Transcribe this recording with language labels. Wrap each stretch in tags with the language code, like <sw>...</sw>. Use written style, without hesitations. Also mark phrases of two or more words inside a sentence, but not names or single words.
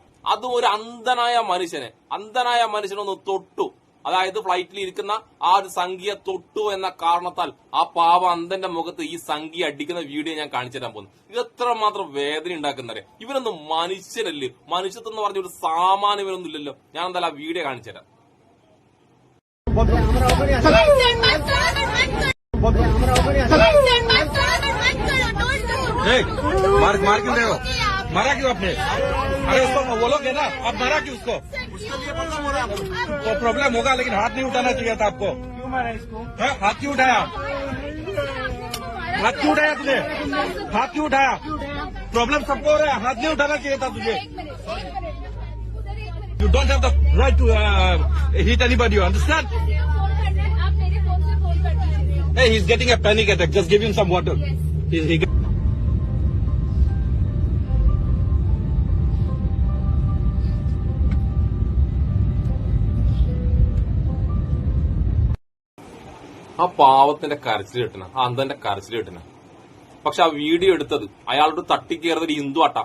<ml>അതും ഒരു അന്ധനായ മനുഷ്യനൊന്ന് തൊട്ടു, അതായത് ഫ്ലൈറ്റിൽ ഇരിക്കുന്ന ആ ഒരു സംഖ്യ തൊട്ടു എന്ന കാരണത്താൽ ആ പാവ അന്ധന്റെ മുഖത്ത് ഈ സംഖ്യ അടിക്കുന്ന വീഡിയോ ഞാൻ കാണിച്ചു തരാൻ പോകുന്നു. ഇത് എത്രമാത്രം വേദന ഉണ്ടാക്കുന്നറിയാം. ഇവരൊന്നും മനുഷ്യരല്ലേ? മനുഷ്യത്വം എന്ന് പറഞ്ഞ ഒരു സാമാന്യം ഇവരൊന്നും ഇല്ലല്ലോ. ഞാൻ എന്തായാലും ആ വീഡിയോ കാണിച്ചു തരാം.</ml> <hi>मार क्यों रहे हो? मारा क्यों आपने? अरे उसको बोलोगे ना, आप मारा क्यों उसको? तो प्रॉब्लम होगा, लेकिन हाथ नहीं उठाना चाहिए था आपको. क्यों मारा इसको? हाथ क्यों उठाया? तुझे? हाथ क्यों उठाया? प्रॉब्लम सबको हो रहा है, हाथ नहीं उठाना चाहिए था तुझे.</hi> <en>You don't have the right to hit anybody, you understand? Hey, he's getting a panic attack. Just give him some water.</en> <ml>ആ പാവത്തിന്റെ കരച്ചിൽ കിട്ടണ, ആ അന്തന്റെ കരച്ചിൽ കിട്ടണ. പക്ഷെ ആ വീഡിയോ എടുത്തത് അയാളോട് തട്ടിക്കേറുന്ന ഒരു ഹിന്ദു ആട്ടാം.</ml>